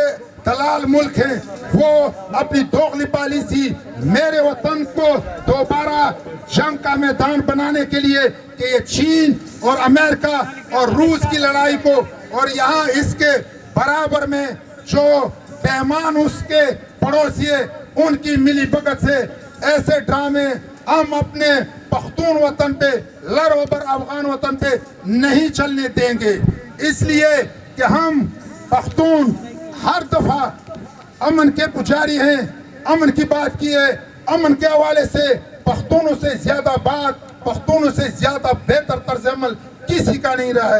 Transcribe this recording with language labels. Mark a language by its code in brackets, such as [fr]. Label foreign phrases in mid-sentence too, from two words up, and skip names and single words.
[ur] دلال ملک ہیں, وہ اپنی دوغلی پالیسی میرے وطن کو دوبارہ جنگ کا میدان بنانے کے لیے کہ یہ چین اور امریکہ اور روس کی لڑائی کو, اور یہاں اس کے برابر میں جو پیمان اس کے پڑوسی ہیں ان کی ملی بھگت سے ایسے ڈرامے ہم اپنے پختون وطن پہ, لر افغان وطن پہ نہیں چلنے دیں گے. اس لیے کہ ہم پختون ہر دفعہ امن کے پجاری ہیں, امن کی بات کی ہے. امن کے حوالے سے پختونوں سے زیادہ بات, پختونوں سے زیادہ بہتر طرز عمل کسی کا نہیں رہا ہے.